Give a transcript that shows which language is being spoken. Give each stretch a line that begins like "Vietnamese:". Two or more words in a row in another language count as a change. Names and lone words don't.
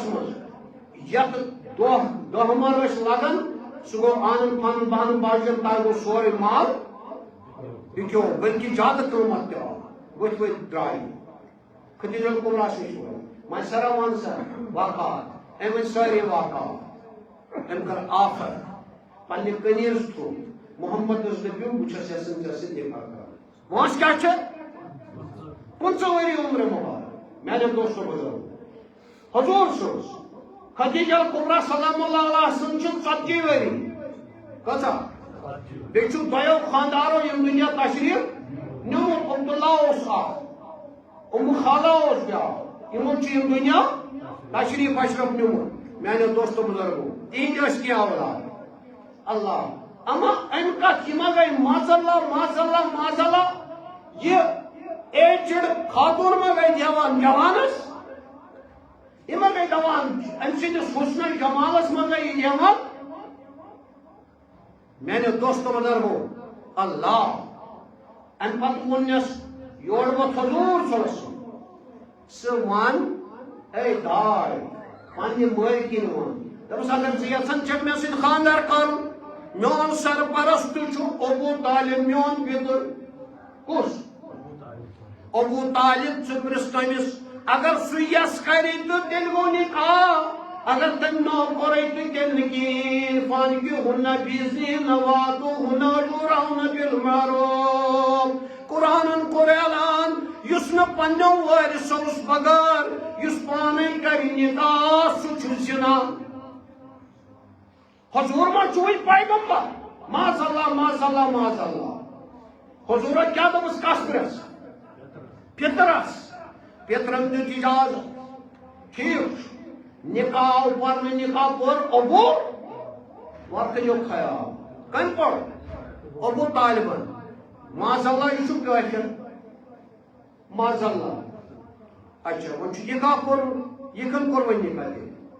Kashmiri: منٛز یتھ دۄہ مر ٲسۍ لگان سُہ گوٚو آنن فانن بہن باجن تانۍ گوٚو سورُے مال بِکیو بٔلکہِ زیادٕ قۭمتھ تہِ آو ؤتھۍ ؤتھۍ درٛاے خدیجہ الکبریٰ نِش میسرا وَن سا واقعات أمۍ ؤنۍ سٲری واقعات أمۍ کٔر آفر پننہِ کنیٖز تھرٛوٗ محمدس دٔپِو بہٕ چھس یژھان ژےٚ سۭتۍ نِکاح کرُن وٲنٛس کیٛاہ چھِ 15 ؤری عمرِ مبارک میانیو دوستو بزرگو حضوٗر سٕنٛز خدیجہ الکبریٰ
Arabic: سلام اللہ علیہ
Kashmiri: سٕنٛز چھِ 40 ؤری کۭژاہ بیٚیہِ چھُ دۄیو خاندارو یِم دُنیا تشریٖف نیوٗمُت عبداللہ اوس اکھ خالہ اوس بیٛاکھ یِمن چھُ یِم دُنیا تشریٖف اشرف نیوٗمُت میانیو دوستو بزرگو تِہنٛدۍ ٲسۍ کینٛہہ اولاد اللہ اما امہِ کتھ یہِ ما گٔے معذاللہ یہِ ایجڈ خاتوٗن ما گٔے جوانس یہ گئی دپان ام سندس حسن جمالس من گئی یہ نعمت میانو دوستو بزرگو اللہ ام پتہ ونس یور ووت حضور
Arabic: صلی اللہ علیہ وسلم
Kashmiri: سہ ون اے داے پنہ مالکن ون دپس اگر ژٕ یژھان چھکھ مےٚ سۭتۍ خاندر کرُن میون سرپرست چھُ ابو طالب میون پِتُر کُس ابو طالب ژٕ پرٛژھ تٔمِس اگر سُہ یس کرِ تہٕ تیٚلہِ گوٚو نکاح اگر تٔمۍ نو کوٚرُے تہٕ تیٚلہِ نہٕ کِہیٖنۍ
Arabic: فانکِحوٗنَ بِإِذنِ وَآتُوهُنَ أُجُورَهُنَّ بِالْمَعْرُوفِ
Kashmiri: قرآنن کوٚر اعلان یُس نہٕ پننیو وٲرثو بغٲر یُس پانے کرِ نکاح سُہ چھُ زِنا حضور ما چھُوٕے پیغمبر
Arabic: معاذ اللہ معاذ اللہ معاذ اللہ
Kashmiri: حضورہ کیا دوٚپُس کس پرٛژھ پِترس پِترن دیُت اجازت ٹھیک چھُ نکاح آو پرنہٕ نکاح پوٚر ابو وۄنۍ کٔرِو خیال کٔمۍ پوٚر ابو طالبن
Arabic: معاذ اللہ
Kashmiri: یہ چھُ کٲفِر
Arabic: معاذ اللہ
Kashmiri: اچھا وۄنۍ چھُ نکاح کوٚرمُت یہِ کٔمۍ کوٚر وۄنۍ نکاح تیٚلہِ